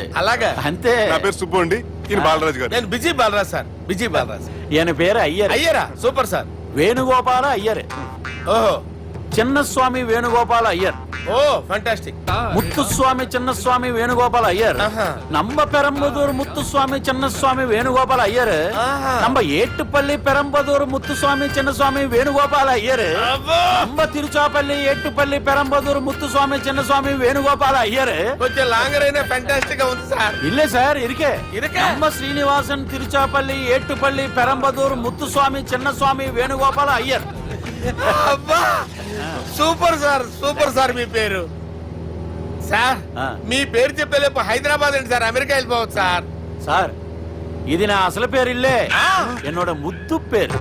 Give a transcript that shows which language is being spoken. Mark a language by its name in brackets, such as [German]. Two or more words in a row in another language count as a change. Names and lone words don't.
[Telugu] అలాగా? అంతే. నా పేరు సుబ్బు అండి, ఈయన బాలరాజు గారు. నేను బిజీ బాలరాజ్ సార్, బిజీ బాలరాజ్. ఈయన పేరు అయ్యర్. అయ్యారా? సూపర్ సార్. వేణుగోపాల అయ్యర్. ఓహో, చిన్నస్వామి వేణుగోపాల అయ్యర్. ఓ ఫంటాస్టిక్. ముత్తుస్వామి చిన్నస్వామి వేణుగోపాల అయ్యర్. ఆహా. [Tamil] நம்ம பெரம்பதூர் முத்துசுவாமி சின்னசுவாமி வேணுகோபால ஐயர். ஆஹா. நம்ம ஏட்டுப்பள்ளி பெரம்பதூர் முத்துசுவாமி சின்னசுவாமி வேணுகோபால ஐயர். நம்ம తిరుచాపల్లి ఏట్టుపల్లి పెరంబదూర్ ముత్తుస్వామి చిన్నస్వామి వేణుగోపాల అయ్యర్. [Telugu] కొంచెం లాంగర్ అయినా ఫంటాస్టిక్ గా ఉంది సార్. [Tamil] இல்ல சார் இருக்கே. இருக்கே. நம்ம శ్రీనివాసన్ తిరుచాపల్లి ఏట్టుపల్లి పెరంబదూర్ ముత్తుస్వామి చిన్నస్వామి వేణుగోపాల అయ్యర్. [Telugu] అబ్బా, సూపర్ సార్, సూపర్ సార్. మీ పేరు సార్, మీ పేరు చెప్పేలేపు హైదరాబాద్ ఏంటి సార్, అమెరికా వెళ్ళిపోవచ్చు సార్. సార్ ఇది నా అసలు పేరు ఇల్లే, என்னோட ముద్దు పేరు.